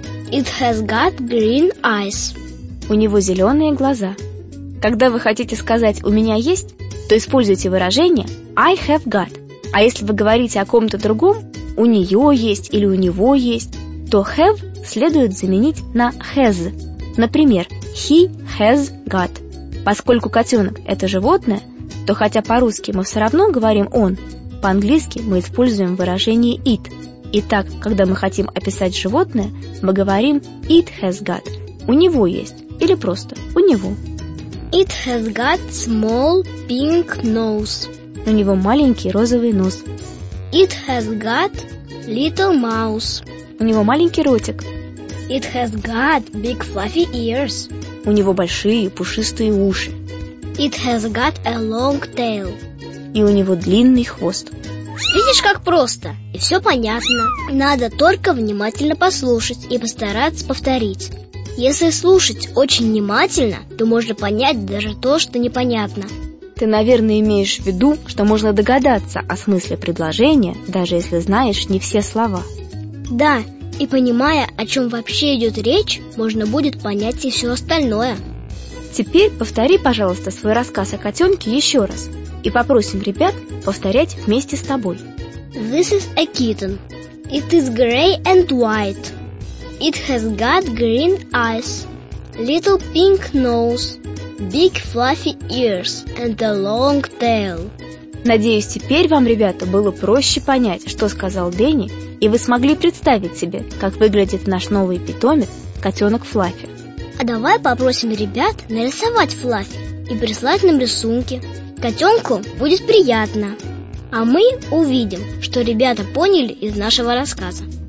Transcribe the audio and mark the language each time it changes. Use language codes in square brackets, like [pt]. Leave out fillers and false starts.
[en] It has got green eyes. [ru] У него зеленые глаза. Когда вы хотите сказать «у меня есть», то используйте выражение [en] «I have got». [ru] А если вы говорите о ком-то другом, «у нее есть» или «у него есть», то «have» следует заменить на «has». Например, [en] «he has got». [ru] Поскольку котенок – это животное, то хотя по-русски мы все равно говорим «он», по-английски мы используем выражение «it». Итак, когда мы хотим описать животное, мы говорим [en] «it has got» [ru] – «у него есть» или просто «у него». [en] It has got small pink nose. [ru] У него маленький розовый нос. [en] It has got little mouth. [ru] У него маленький ротик. [en] It has got big fluffy ears. [ru] У него большие пушистые уши. [en] It has got a long tail. [ru] И у него длинный хвост. Видишь, как просто? И все понятно. Надо только внимательно послушать и постараться повторить. Если слушать очень внимательно, то можно понять даже то, что непонятно. Ты, наверное, имеешь в виду, что можно догадаться о смысле предложения, даже если знаешь не все слова. Да, и понимая, о чем вообще идет речь, можно будет понять и все остальное. Теперь повтори, пожалуйста, свой рассказ о котенке еще раз. И попросим ребят повторять вместе с тобой. [en] This is a kitten. It is gray and white. It has got green eyes, little pink nose, big fluffy ears and a long tail. [ru] Надеюсь, теперь вам, ребята, было проще понять, что сказал Дэнни, и вы смогли представить себе, как выглядит наш новый питомец, котенок Флаффи. А давай попросим ребят нарисовать Флаффи и прислать нам рисунки. Котенку будет приятно. А мы увидим, что ребята поняли из нашего рассказа.